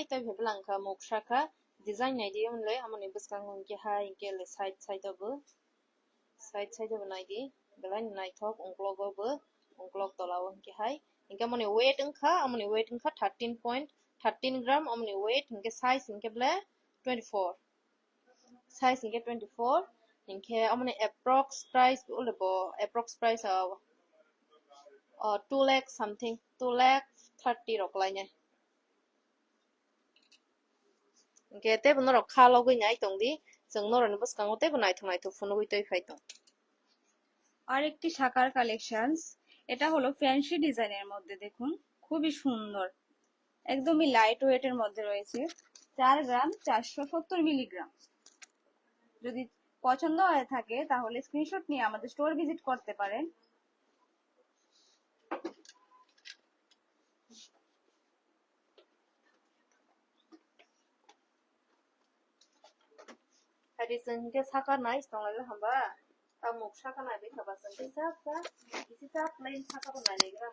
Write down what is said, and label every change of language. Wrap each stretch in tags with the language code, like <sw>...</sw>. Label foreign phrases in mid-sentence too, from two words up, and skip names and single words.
<trp>tai bheblangkha muksakha design nai di onle amoni buskang ke hai inke le side obo naidi belaina naithok ungklok tolawo ke hai inke amoni weight engkha 13.13 gram amoni weight inke size inke ble 24 size inke 24 inke amoni</trp> <en>approx price</en> <trp>ulebo</trp> <en>approx price</en> <trp>2 lakh something 2 lakh 30 rok lainnya ke te bono rok kha logoi nai tongdi जों नरनि बसकांगो te bo naithok phone hui toi phai tong</trp> <bn>আরেকটি শাখার কালেকশনস, এটা হলো</bn> <en>fancy design</en> <bn>মধ্যে। দেখুন খুবই সুন্দর, একদমই</bn> <en>light weight</en> <bn>মধ্যে রয়েছে। 4 গ্রাম 470 মিলিগ্রাম। যদি পছন্দ হয়ে থাকে তাহলে স্ক্রিনশট নিয়ে আমাদের</bn> <en>store visit</en> <bn>করতে পারেন।</bn> <trp>hari जों ke saka nice tonglai hamba ta muk saka nai be khaba जों kisisa plain saka bo nai legra</trp>